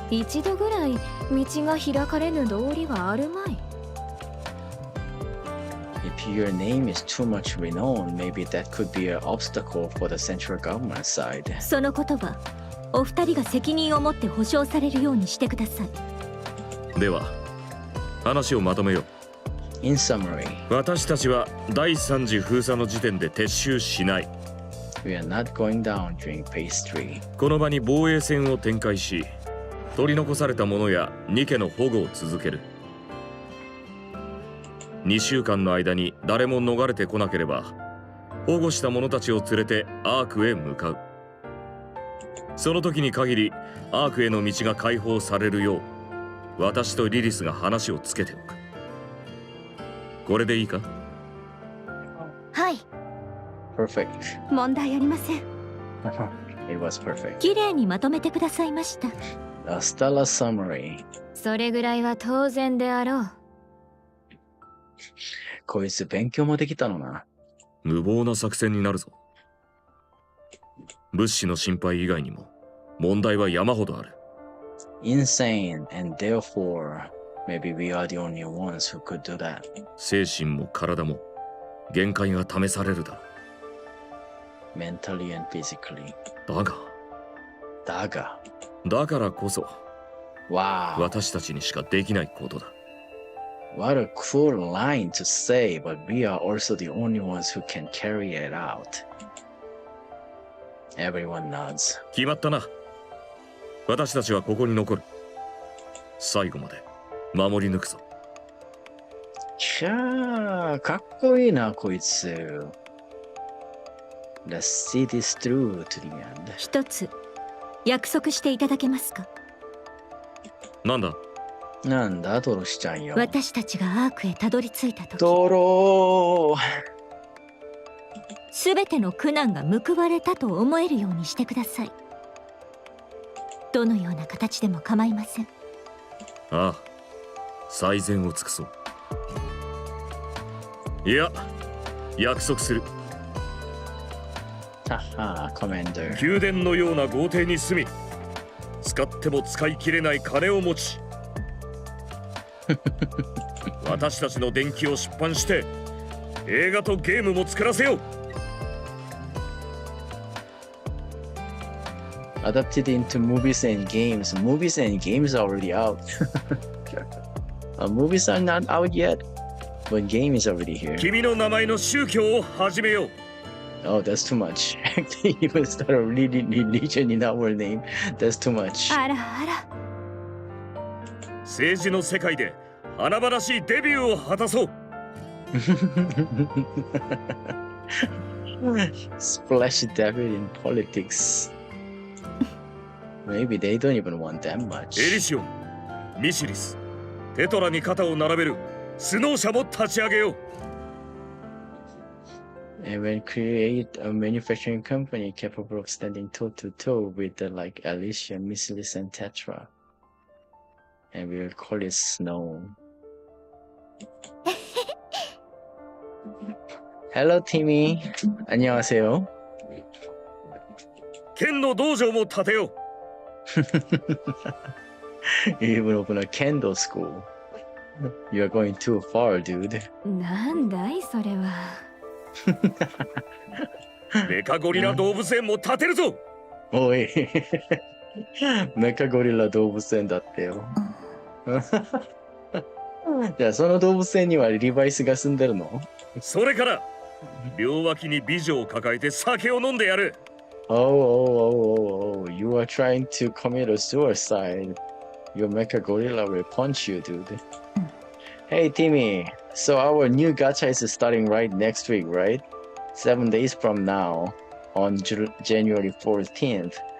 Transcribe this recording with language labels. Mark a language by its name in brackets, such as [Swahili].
[Japanese] 一度ぐらい道が開かれぬ道理はあるまい。 [English] If your name is too much renowned, maybe that could be an obstacle for the central government side. [Japanese] その言葉、お二人が責任を持って保証されるようにしてください。では話をまとめよう。 [English] In summary, [Japanese] 私たちは第3次封鎖の時点で撤収しない。 [English] we are not going down during phase 3. [Japanese] この場に防衛線を展開し、取り残された者やニケの保護を続ける。 2週間の間に誰も逃れてこなければ、保護した者たちを連れてアークへ向かう。その時に限りアークへの道が開放されるよう、私とリリスが話をつけておく。これでいいか？はい。 [English] Perfect. [Japanese] 問題ありません。 [English] It was perfect. [Japanese] 綺麗にまとめてくださいました。 [English] A stellar summary. [Japanese] それぐらいは当然であろう。こいつ勉強もできたのな。無謀な作戦になるぞ。物資の心配以外にも問題は山ほどある。 [English] Insane, and therefore, maybe we are the only ones who could do that. [Japanese] 精神も体も限界が試されるだろ [English] Mentally and physically. [Japanese] う。だが。だからこそ [English] Wow. [Japanese] 私たちにしかできないことだ。 [English] What a cool line to say, but we are also the only ones who can carry it out. Everyone nods. [Japanese] 決まったな。私たちはここに残る。最後まで守り抜くぞ。きゃー、かっこいいな、こいつ。 [English] Let's see this through to the end. [Japanese] 一つ約束していただけますか？なんだ？なんだ、ドロシちゃんよ。私たちがアークへたどり着いた時、ドロー。すべての苦難が報われたと思えるようにしてください。どのような形でも構いません。ああ、最善を尽くそう。いや、約束する。 [English] Haha, Commander. [Japanese] 宮殿のような豪邸に住み、使っても使い切れない金を持ち私たちの伝記を出版して映画とゲームも作らせよう。 [English] Adapted into movies and games. Movies and games are already out. Movies are not out yet, but game is already here. [Japanese] 君の名前の宗教を始めよう。 [English] Oh, that's too much. Actually, even start a religion in our name. That's too much. [Japanese] あらあら。政治の世界で華々しいデビューを果たそう。 [English] Splash debut in politics. Maybe they don't even want that much. [Japanese] エリシオン、ミシリス、テトラに肩を並べるスノー社も立ち上げよう。 [English] And when create a manufacturing company capable of standing toe to toe with the like Alicia, Missilis, and Tetra. And we will call it Snow. Hello, Timmy. [Korean] 안녕하세요. [Japanese] 剣の道場も建てよう。 [English] You even open a kendo school. You're going too far, dude. [Japanese] なんだいそれは。メカゴリラ動物園も建てるぞ。おい。メカゴリラ動物園だってよ。じゃあその動物園にはリバイスが住んでるの？それから両脇に美女を抱えて酒を飲んでやる。 [English] Oh, you are trying to commit a suicide. Your mecha gorilla will punch you, dude. Hey, Timmy. So our new gacha is starting right next week, right? 7 days from now, on January 14th.